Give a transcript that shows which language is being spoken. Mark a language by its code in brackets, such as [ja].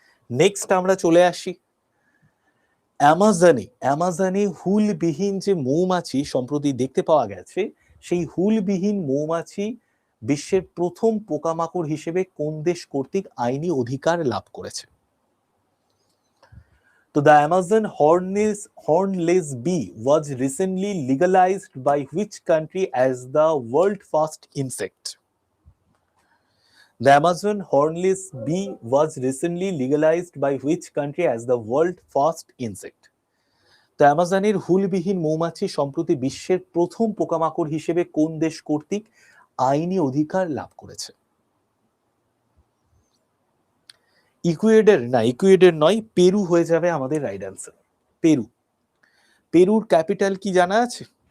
[bn] Next আমরা চলে আসি অ্যামাজনে হুলবিহীন যে মৌমাছি সম্প্রতি দেখতে পাওয়া গেছে, সেই হুলবিহীন মৌমাছি বিশ্বের প্রথম পোকামাকড় হিসেবে কোন দেশ কর্তৃক আইনি অধিকার লাভ করেছে? [en] তো the Amazon hornless bee was recently legalized by which country as the world first insect? The Amazon hornless bee was recently legalized by which country as the world first insect? [bn] তো অ্যামাজনের হুলবিহীন মৌমাছি সম্প্রতি বিশ্বের প্রথম পোকামাকড় হিসেবে কোন দেশ কর্তৃক আইনি অধিকার লাভ করেছে? ইকুয়েডর না, ইকুয়েডর নয়, পেরু হয়ে যাবে আমাদের রাইট আনসার। পেরু। পেরুর ক্যাপিটাল কি জানা আছে?